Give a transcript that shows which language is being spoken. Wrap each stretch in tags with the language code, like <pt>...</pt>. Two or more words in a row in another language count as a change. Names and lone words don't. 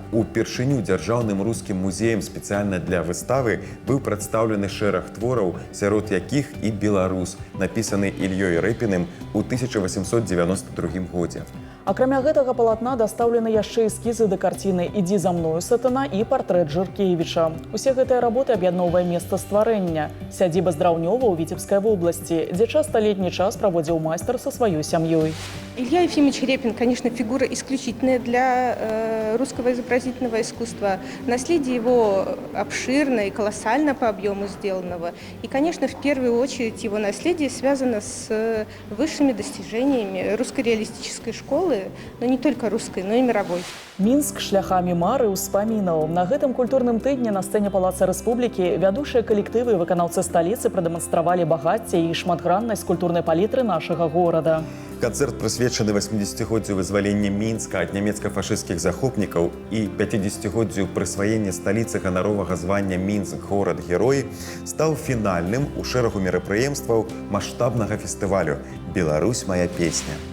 <be>Упершыню дзяржаўным рускім музеем спецыяльна для выставы быў прадстаўлены шэраг твораў, сярод якіх і «Беларус», напісаны Ільёй Рэпіным у 1892 годзе. Акрамя гэтага палатна дастаўлены яшчэ эскізы да карціны «Ідзі за мною, сатана» і партрэт Жыркевіча. Усе гэтыя работы аб'ядноўвае месца стварэння – сядзіба Здраўнёва ў Віцебскай вобласці, дзе часта летні час праводзіў майстар са сваёй сям'ёй.</be> <ru>Илья Ефимович Репин, конечно, фигура исключительная для русского изобразительного искусства. Наследие его обширно и колоссально по объему сделанного. И, конечно, в первую очередь его наследие связано с высшими достижениями русской реалистической школы, но не только русской, но и мировой.</ru> <be>Мінск шляхамі мары ўспамінаў. На гэтым культурным тыдні на сцэне Палаца Рэспублікі вядучыя калектывы і выканаўцы сталіцы прадэманстравалі багацце і шматграннасць культурнай палітры нашага горада. Канцэрт прысвечаны 80годдзю вызвалення Мінска ад нямецка-фашысцкіх захопнікаў і 50годдзю прысваення сталіцы ганаровага звання «Мінск горад-герой» стаў фінальным у шэрагу мерапрыемстваў маштабнага фестывалю «Беларусь, моя песня».</be>